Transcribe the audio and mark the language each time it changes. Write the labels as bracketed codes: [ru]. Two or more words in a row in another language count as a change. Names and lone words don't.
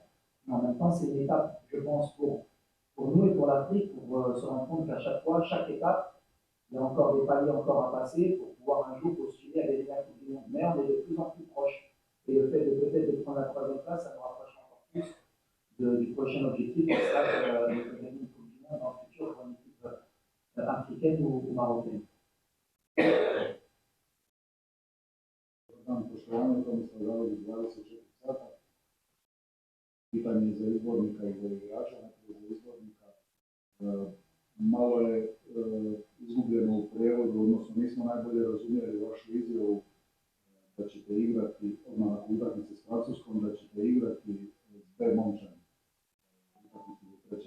[fr] Mais en même temps, c'est une étape, je pense, pour nous et pour l'Afrique, pour se rendre compte qu'à chaque fois, chaque étape, il y a encore des paliers encore à passer pour pouvoir un jour postuler à gagner la Coupe du Monde. Mais on est de plus en plus proche. Et le fait de peut-être de prendre la 3e place, ça nous rapproche encore plus du prochain objectif, qui sera de gagner une Coupe du Monde dans le futur pour une équipe africaine ou marocaine. [hr] Poštovanje, Tomislav Gavrić, 24 sata. Pitanje za izbornika i za igrača, nekako za izbornika. Malo je izgubljeno u prevodu, odnosno nismo najbolje razumjeli vašu izjavu da ćete igrati na utakmici s Francuskom, da ćete igrati s B momčani utakmici za 3.